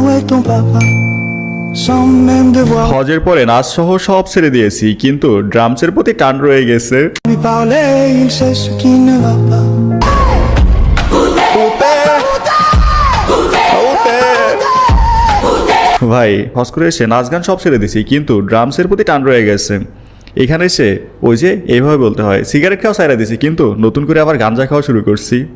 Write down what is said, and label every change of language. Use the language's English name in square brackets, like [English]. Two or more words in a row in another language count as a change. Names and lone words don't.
[French] ton papa. Sans même devoir [Bangla] হজের পরে নাচ সহ সব ছেড়ে দিয়েছি, কিন্তু ড্রামসের প্রতি টান রয়ে গেছে। [French] lui parler, il sait ce qui ne va pas. [Bangla] ভাই হজ করে এসে নাচ গান সব ছেড়ে দিছি, কিন্তু ড্রামসের প্রতি টান রয়ে গেছে। এখানে এসে ওই যে এইভাবে বলতে হয়, সিগারেট খাওয়া ছাইড়া দিছি, কিন্তু নতুন করে আবার গাঞ্জা খাওয়া শুরু করছি।